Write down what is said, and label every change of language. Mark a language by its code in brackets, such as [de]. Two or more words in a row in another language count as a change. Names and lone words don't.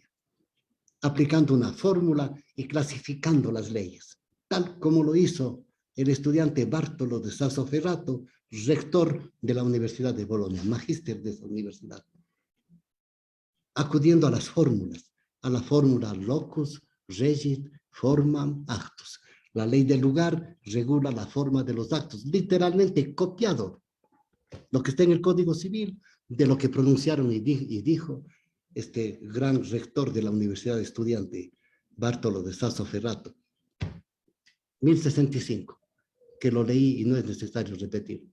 [es] Aplicando una fórmula y clasificando las leyes, tal como lo hizo el estudiante Bartolo de Sassoferrato, rector de la Universidad de Bolonia, magíster de esa universidad, acudiendo a las fórmulas, a la fórmula [la] locus, regit, formam, actus. [es] La ley del lugar regula la forma de los actos, literalmente copiado lo que está en el Código Civil de lo que pronunciaron y dijo este gran rector de la Universidad Estudiante, Bartolo de Sassoferrato, 1065, que lo leí y no es necesario repetirlo.